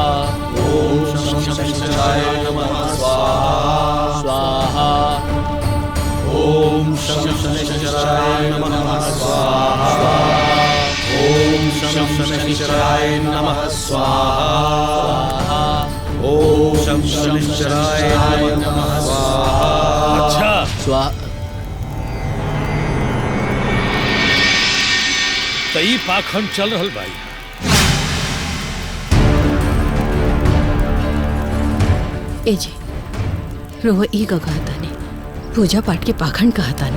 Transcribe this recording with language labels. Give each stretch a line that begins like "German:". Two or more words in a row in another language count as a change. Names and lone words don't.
Sanskrit: ओम शं शनैश्चराय नमः स्वाहा स्वाहा। ओम शं शनैश्चराय नमः स्वाहा। ओम शं शनैश्चराय नमः स्वाहा। ओम शं शनैश्चराय नमः स्वाहा।
Bhojpuri: अच्छा तई पाखंड चल रहल भाई। ए जी रहुआ ई का कहता नहीं, पूजा पाठ के पाखंड कहता नहीं।